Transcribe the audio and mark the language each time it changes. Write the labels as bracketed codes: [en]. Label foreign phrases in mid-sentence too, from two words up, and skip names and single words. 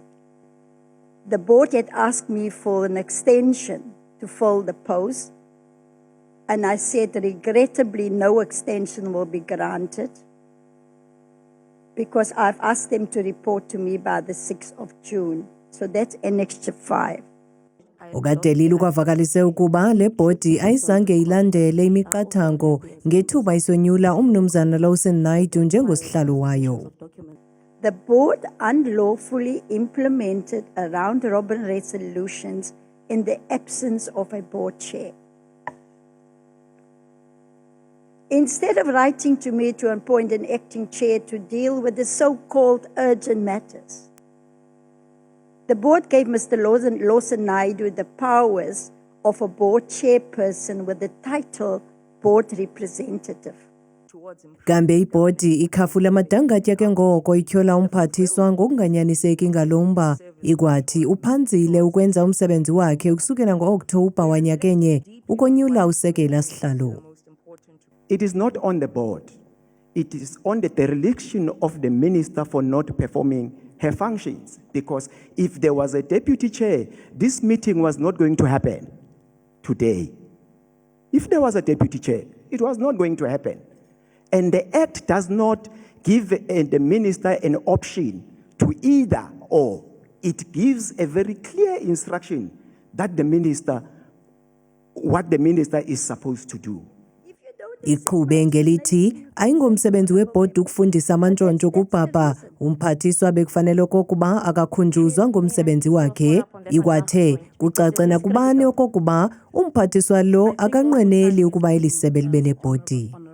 [en] The board had asked me for an extension to fill the post, and I said regrettably no extension will be granted because I've asked them to report to me by the 6th of June. So that's Annexure 5. [xh] De Lille ukwavakalise ukuba le bhodi ayizange ilandele imiqathango ngethuba isonyula umnumzana Lawson Naidoo njengosihlalo wayo. [en] The board unlawfully implemented a round-robin resolutions in the absence of a board chair. Instead of writing to me to appoint an acting chair to deal with the so-called urgent matters, the board gave Mr. Lawson Naidoo the powers of a board chairperson with the title board representative. [xh] Kambe ibhodi ikhafula madangatya ke ngoko ityhola umphathiswa ngokunganyaniseki ngalomba ikwathi uphanzile ukwenza umsebenzi wakhe ukusukela ngo-Okthobha wanyakenye ukonyula usekela sihlalo. [en] It is not on the board. It is on the dereliction of the minister for not performing her functions, because if there was a deputy chair, this meeting was not going to happen today. If there was a deputy chair, it was not going to happen. And the Act does not give the minister an option to either or. It gives a very clear instruction that what the minister is supposed to do. [xh] Iqhube ngelithi ayingomsebenzi webhodi ukufundisa amantshontsho kupapa, umphathiswa bekufanele okokuba akakhunjuzwa ngomsebenzi wakhe. Ikwathe kucace nakubani okokuba umphathiswa lo akanqweneli ukuba elisebe libe nebhodi.